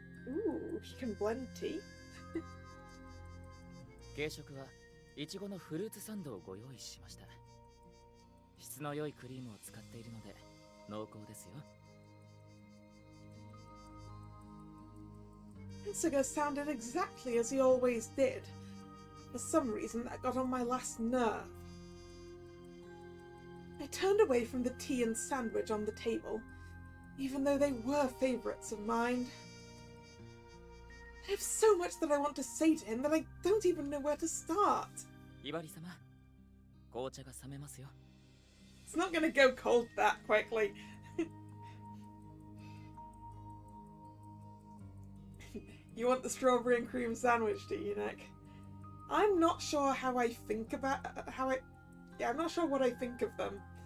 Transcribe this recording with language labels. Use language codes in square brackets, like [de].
[en] Ooh, he can blend tea. [ja] 軽食はいちごのフルーツサンドをご用意しました。質の良いクリームを使っているので濃厚ですよ。 [en] Kasuga sounded exactly as he always did. For some reason, that got on my last nerve. I turned away from the tea and sandwich on the table, even though they were favourites of mine. I have so much that I want to say to him that I don't even know where to start. [ja] ひばり様、紅茶が冷めますよ。 [en] It's not going to go cold that quickly. You want the strawberry and cream sandwich, do you, Nick? I'm not sure how I think about I'm not sure what I think of them.